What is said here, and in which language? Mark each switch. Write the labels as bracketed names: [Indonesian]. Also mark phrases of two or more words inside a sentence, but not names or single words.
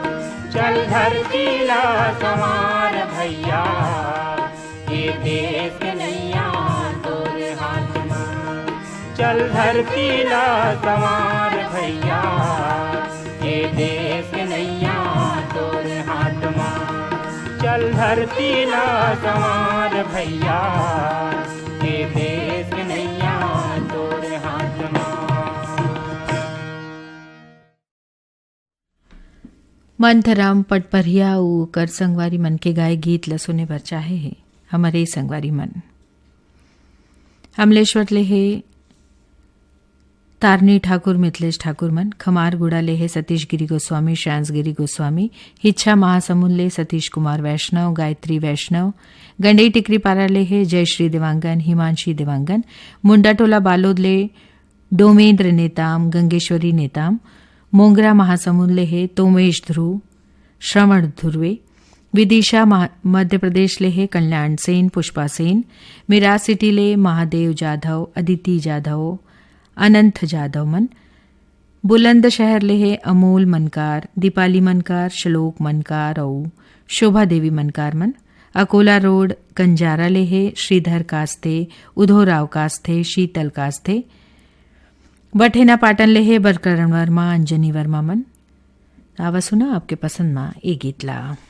[Chhattisgarhi] चल धरती ला संवार भैया ये देश के नैया तोरे हाथ माँ चल धरती ला संवार भैया ये देश के नैया तोरे हाथ माँ चल धरती ला संवार भैया ये देश के नैया तोरे हाथ माँ मंथराम पटपरिया ऊ कर संगवारी मन के गाए गीत ल सुने बर चाहे है हमारे संगवारी मन अमलेश्वर ले है तारनी ठाकुर मिथिलेश ठाकुर मन खमारगुड़ा ले है सतीश गिरी गोस्वामी श्यांस गिरी गोस्वामी हिच्छा महासमुंद ले सतीश कुमार वैष्णव गायत्री वैष्णव गंडई टिकरी पारा ले है जयश्री देवांगन हिमांशी देवांगन मुंडा टोला बालोद ले डोमेंद्र नेताम गंगेश्वरी नेताम मोंगरा महासमुंद ले है तोमेश ध्रुव श्रवण ध्रुवे विदिशा मध्य प्रदेश ले है कल्याण सेन पुष्पा सेन मिराज सिटी ले महादेव जाधव अदिति जाधव अनंत जाधव मन बुलंदशहर ले है अमोल मनकार दीपाली मनकार श्लोक मनकार और शोभा देवी मनकार मन अकोला रोड कंजारा ले है श्रीधर कास्ते उधोराव कास्ते शीतल कास्ते बठेना पाटन ले है बरकरण वर्मा अंजनी वर्मा मन आवा सुना आपके पसंद मा ए गीतला